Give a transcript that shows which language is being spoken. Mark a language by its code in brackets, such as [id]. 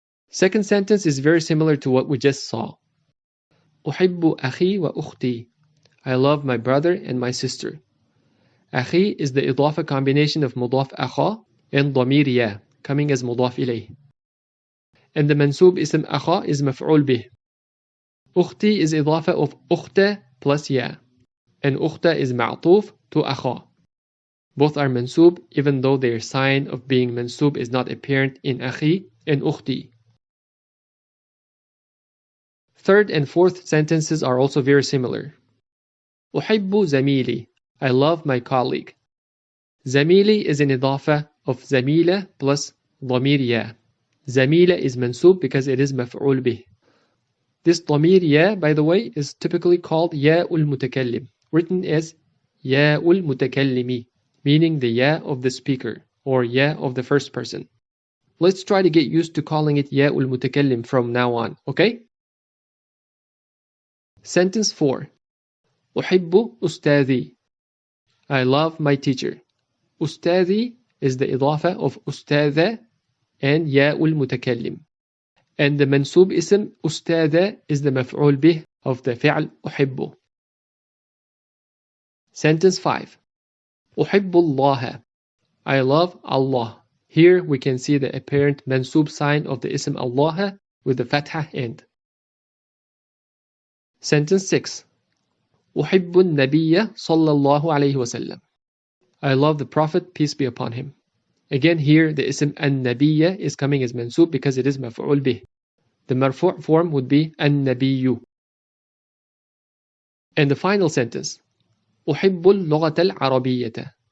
[en] Second sentence is very similar to what we just saw. [ar] أحب أخي وأختي. [en] I love my brother and my sister. أخي is the إضافة combination of mudaf أخا and ضمير يا, coming as mudaf إليه. And the mansub ism أخا is مفعول به. أختي is إضافة of أخت plus يا, and أخت is معطوف to أخا. Both are mansub even though their sign of being mansub is not apparent in أخي and أختي. Third and fourth sentences are also very similar. [ar] أحب زميلي. [en] I love my colleague. زميلي is an إضافة of زميلة plus ضمير يا. زميلة is mansub because it is مفعول به. This ضمير يا, by the way, is typically called ياء المتكلم, written as ياء المتكلم, meaning the ya of the speaker, or ya of the first person. Let's try to get used to calling it ياء المتكلم from now on, okay? Sentence 4. [ar] أحب أستاذي. [en] I love my teacher. أستاذي is the إضافة of أستاذة and ياء المتكلم. And the mansub ism أستاذة is the مفعول به of the فعل أحب. Sentence 5. [ar] أحب الله. [en] I love Allah. Here we can see the apparent mansub sign of the ism Allah with the fatha end. Sentence 6. [ar] أحب النبي صلى الله عليه وسلم. [en] I love the Prophet, peace be upon him. Again here the ism an-nabiyya is coming as mansub because it is maf'ul bih. The marfu' form would be an-nabiyyu. And the final sentence. [ar] أحب اللغة العربية.